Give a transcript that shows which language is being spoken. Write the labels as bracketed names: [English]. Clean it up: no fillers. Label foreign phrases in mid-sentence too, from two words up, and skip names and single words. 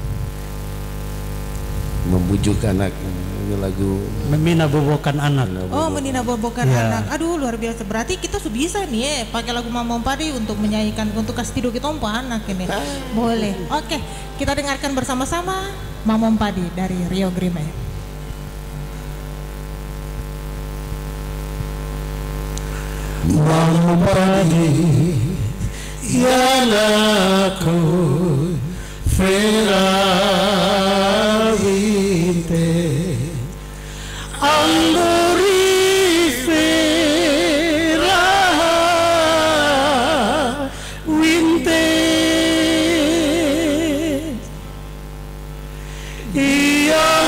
[Indonesian] Membujuk anak. Ini lagu Memina bobokan anak. Oh, menina bobokan Iya. anak. Aduh, luar biasa. Berarti kita sudah bisa nih ya pakai lagu Mamong Padi untuk menyanyikan untuk kasih tidur kita untuk anak ini. Boleh. Oke, kita dengarkan bersama-sama Mamong Padi dari Rio Grime. Mamong Padi Yalaku Feravinte Andori Feravinte Ia